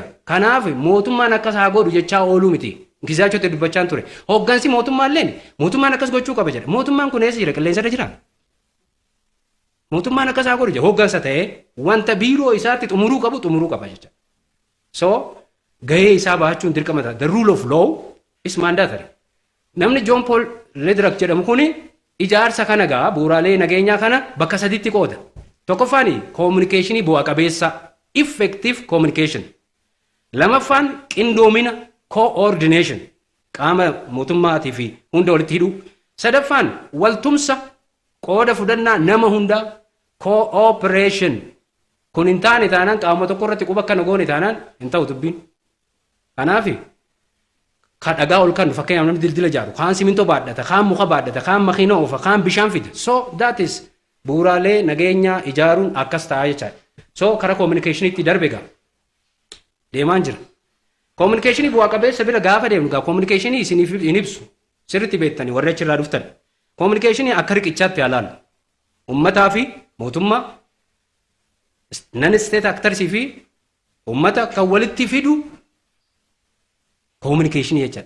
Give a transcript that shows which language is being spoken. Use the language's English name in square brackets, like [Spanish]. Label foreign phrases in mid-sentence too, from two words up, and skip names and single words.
[Oromo] Kanaaf mootummaan akkas haa godhu jechaa ooluu miti. Gizaachotti dubbachaan ture. Hooggansi mootummaalleen mootummaan akkas gochuu qaba jedha. Mootummaan kun eessa jira? Qilleensarra jira. Mootummaan akkas haa godhu jedha. Hooggansa ta'ee wanta biiroo isaatti xumuruu qaba jecha. So gahee isaa bahachuun dirqama ta'a. [English] The rule of law is mandatory. [Oromo] Namni John Paul Lederach jedhamu kuni ijaarsa kana gaa bu'uuraalee nageenyaa kana bakka sadiitti qooda. Tokkoffaan communicationii bu'a qabeessa [English] effective communication. [Oromo] Lamaffaan qindoomina coordination qaama mootummaatii fi hunda walitti hidhuu. Sadaffaan waltumsa qooda fudhannaa nama hundaa cooperation. Kun hin taane taanaan qaama tokko irratti quba akkana goone taanaan hin ta'u dubbiin. Kanaafi kan dhagaa ol kan fakkeenyaaf namni dildila ijaaru kaan simintoo baadhata kaan muka baadhata kaan makiina oofa kaan bishaan fida. [English] So that is [Oromo] bu'uuraalee nageenyaa ijaaruun akkas ta'a jechaadha. So karaa communicationiitti darbe gaa deemaan jira. Communicationii bu'aa qabeessa bira gaafa deemnu gaa communicationii isiniif hin ibsu sirriitti beektanii warri achirraa dhuftan. Communicationii akka riqichaatti ilaalu. Uummataa fi mootummaa [English] non-state actorsii [Oromo] fi uummata kan walitti fidu communicationii jechaadha.